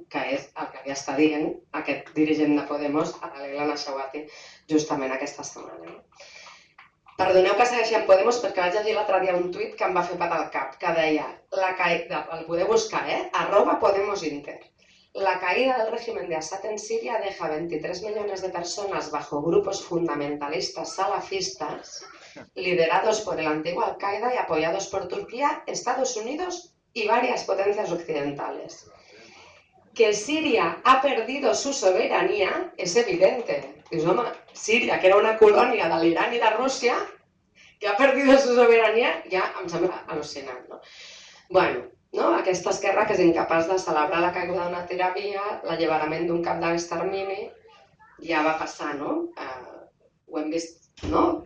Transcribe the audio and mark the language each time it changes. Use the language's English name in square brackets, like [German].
[Catalan] Que és el que havia estat dient aquest dirigent de Podemos a la Leila Nashawati justament aquesta setmana. Perdoneu que segueixi en Podemos perquè vaig llegir l'altre dia un tuit que em va fer patar el cap, que deia, el podeu buscar, @PodemosInter. [Spanish] La caída del régimen de Assad en Siria deja 23 millones de personas bajo grupos fundamentalistas salafistas liderados por el antiguo Al-Qaeda y apoyados por Turquía, Estados Unidos y varias potencias occidentales. Que Siria ha perdido su soberanía es evidente. [Catalan] Dius, home, Síria, que era una colònia de l'Iran i de Rússia, [Spanish] que ha perdido su soberanía, [Catalan] ja em sembla al·lucinant, no? Bueno, no? Aquesta esquerra que és incapaç de celebrar la caiguda d'una tirania, l'alliberament d'un camp d'extermini, ja va passar, no? Ho hem vist, no?